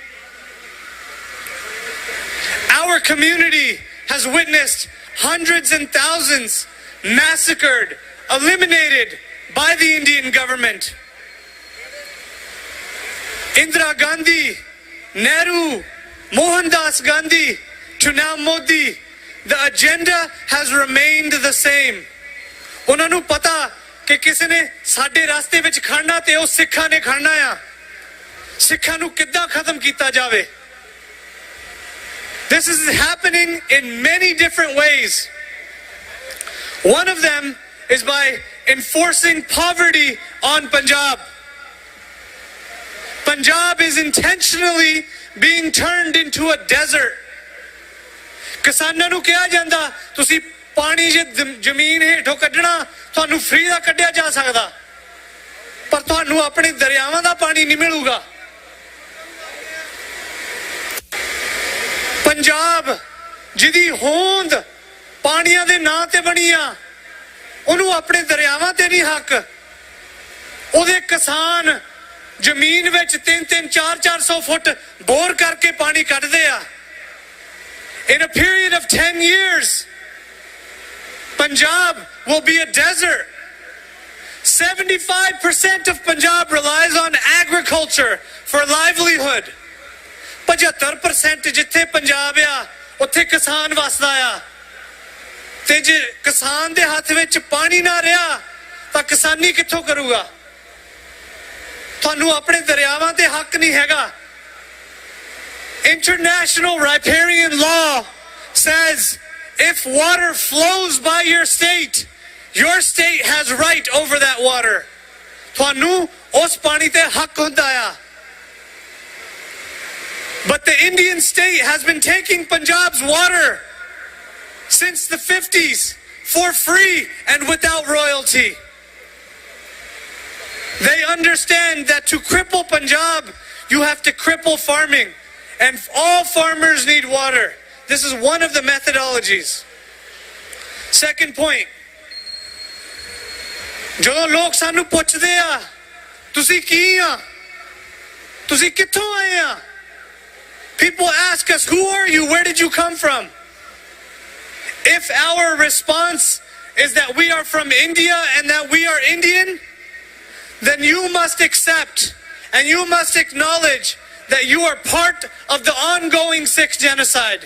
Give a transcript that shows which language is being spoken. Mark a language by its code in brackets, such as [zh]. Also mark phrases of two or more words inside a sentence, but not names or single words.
[en] Our community has witnessed hundreds and thousands massacred, eliminated by the Indian government. Indira Gandhi, Nehru, Mohandas Gandhi, to now Modi, the agenda has remained the same. [pa] ਉਹਨਾਂ ਨੂੰ ਪਤਾ ਕਿ ਕਿਸੇ ਨੇ ਸਾਡੇ ਰਸਤੇ ਵਿੱਚ ਖੜਨਾ ਤੇ ਉਹ ਸਿੱਖਾਂ ਨੇ ਖੜਨਾ ਆ। ਸਿੱਖਾਂ ਨੂੰ ਕਿੱਦਾਂ ਖਤਮ ਕੀਤਾ ਜਾਵੇ। [en] This is happening in many different ways. One of them is by enforcing poverty on Punjab. Punjab is intentionally being turned into a desert. [pa] ਕਿਸਾਨਾਂ ਨੂੰ ਕਿਹਾ ਜਾਂਦਾ ਤੁਸੀਂ ਪਾਣੀ ਜੇ ਜ਼ਮੀਨ ਹੇਠੋਂ ਕੱਢਣਾ ਤੁਹਾਨੂੰ ਫ੍ਰੀ ਦਾ ਕੱਢਿਆ ਜਾ ਸਕਦਾ, ਪਰ ਤੁਹਾਨੂੰ ਆਪਣੇ ਦਰਿਆਵਾਂ ਦਾ ਪਾਣੀ ਨਹੀਂ ਮਿਲੂਗਾ। ਪੰਜਾਬ ਜਿਹਦੀ ਹੋਂਦ ਪਾਣੀਆਂ ਦੇ ਨਾਂ ਤੇ ਬਣੀ ਆ, ਉਹਨੂੰ ਆਪਣੇ ਦਰਿਆਵਾਂ ਤੇ ਨਹੀਂ ਹੱਕ। ਉਹਦੇ ਕਿਸਾਨ ਜ਼ਮੀਨ ਵਿੱਚ 3-3, 400 ਫੁੱਟ ਬੋਰ ਕਰਕੇ ਪਾਣੀ ਕੱਢਦੇ ਆ। [en] In a period of 10 years, Punjab will be a desert. 75% of Punjab relies on agriculture for livelihood. [pa] 75% ਜਿੱਥੇ ਪੰਜਾਬ ਆ ਉੱਥੇ ਕਿਸਾਨ ਵਸਦਾ ਆ, ਤੇ ਜੇ ਕਿਸਾਨ ਦੇ ਹੱਥ ਵਿੱਚ ਪਾਣੀ ਨਾ ਰਿਹਾ ਤਾਂ ਕਿਸਾਨੀ ਕਿੱਥੋਂ ਕਰੂਗਾ। ਤੁਹਾਨੂੰ ਆਪਣੇ ਦਰਿਆਵਾਂ ਤੇ ਹੱਕ ਨਹੀਂ ਹੈਗਾ। [en] International riparian law says if water flows by your state has right over that water. [pa] ਤੁਹਾਨੂੰ ਉਸ ਪਾਣੀ ਤੇ ਹੱਕ ਹੁੰਦਾ ਆ। [en] But the Indian state has been taking Punjab's water since the 50s for free and without royalty. They understand that to cripple Punjab, you have to cripple farming. And all farmers need water. This is one of the methodologies. Second point. [pa] ਜਦੋਂ ਲੋਕ ਸਾਨੂੰ ਪੁੱਛਦੇ ਆ ਤੁਸੀਂ ਕੀ ਆ, ਤੁਸੀਂ ਕਿੱਥੋਂ ਆਏ ਆ, [en] people ask us, who are you? Where did you come from? If our response is that we are from India and that we are Indian, then you must accept and you must acknowledge that you are part of the ongoing Sikh genocide.